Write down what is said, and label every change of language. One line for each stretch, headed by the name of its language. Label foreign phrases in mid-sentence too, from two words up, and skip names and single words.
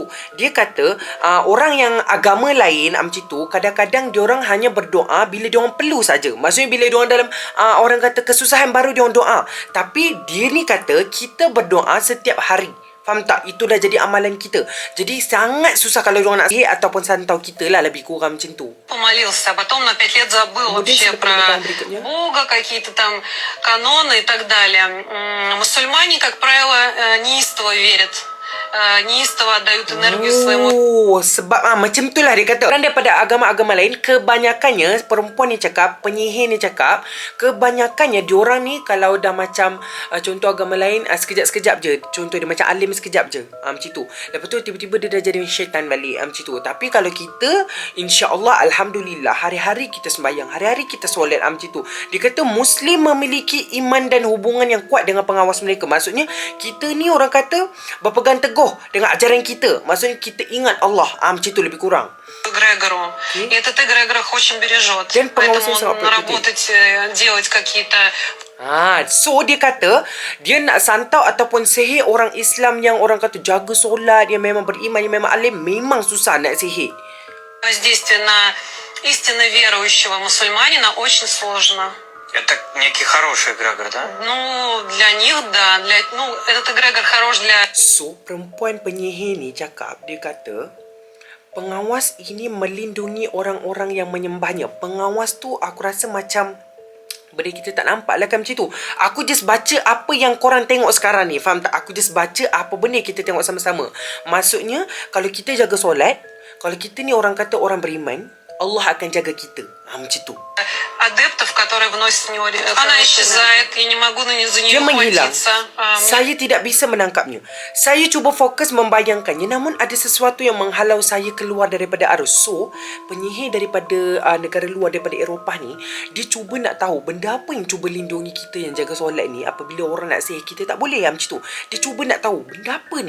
Malay: Dia kata orang yang agama lain macam tu, kadang-kadang diorang hanya berdoa bila diorang perlu saja. Maksudnya bila diorang dalam orang kata kesusahan baru diorang doa. Tapi dia ni kata kita berdoa setiap hari. Faham tak? Itu dah jadi amalan kita. Jadi sangat susah kalau diorang nak sihir ataupun santau kita lah, lebih kurang macam tu.
Russian: Помолился, а потом на 5 лет забыл вообще про Бога, какие-то там каноны и так далее. Мусульмане, как правило, неистово верят неистово отдают энергию своему.
Malay: Sebab macam tu lah dia kata. Orang daripada agama-agama lain, kebanyakannya perempuan ni cakap, penyihir ni cakap, kebanyakannya diorang ni kalau dah macam contoh agama lain sekejap-sekejap je. Contoh dia macam alim sekejap je. Macam tu. Lepas tu tiba-tiba dia dah jadi syaitan balik. Macam tu. Tapi kalau kita,
Arabic: إن شاء الله، الحمد لله,
Malay: hari-hari kita sembahyang, hari-hari kita solat. Macam tu. Dia kata Muslim memiliki iman dan hubungan yang kuat dengan pengawas mereka. Maksudnya kita ni orang kata berpegang teguh dengan ajaran kita. Maksudnya kita ingat Allah. Macam tu lebih kurang.
Russian: Эгрегору. И этот эгрегор их очень бережет.
Malay: Dan pengawas
Russian: Поэтому
Malay: yang sangat
Russian: наработать, делать какие-то...
Malay: So dia kata dia nak santau ataupun sihir orang Islam yang orang kata jaga solat, yang memang beriman, yang memang alim, memang susah nak sihir.
Russian: Воздействие на истинно верующего мусульманина очень сложно. Это некий хороший эгрегор, да? Ну, для них, да. Этот эгрегор хорош для...
Malay: So, perempuan penyihir ni cakap, dia kata, pengawas ini melindungi orang-orang yang menyembahnya. Pengawas tu aku rasa macam benda kita tak nampak lah kan macam tu. Aku just baca apa yang korang tengok sekarang ni. Faham tak? Aku just baca apa benda kita tengok sama-sama. Maksudnya, kalau kita jaga solat, kalau kita ni orang kata orang beriman, Allah akan jaga kita. Macam tu.
Russian: Адептов, которые вносят в него... Она исчезает, я не могу за нее
Malay: Dia menghilang.
Russian: хватиться.
Malay: Saya tidak bisa menangkapnya. Saya cuba fokus membayangkannya, namun ada sesuatu yang menghalau saya keluar daripada arus. So, penyihir daripada negara luar, daripada Eropah ni, dia cuba nak tahu benda apa yang cuba lindungi kita yang jaga solat ni. Apabila orang nak sihir kita, tak boleh macam tu. Dia cuba nak tahu benda apa ni.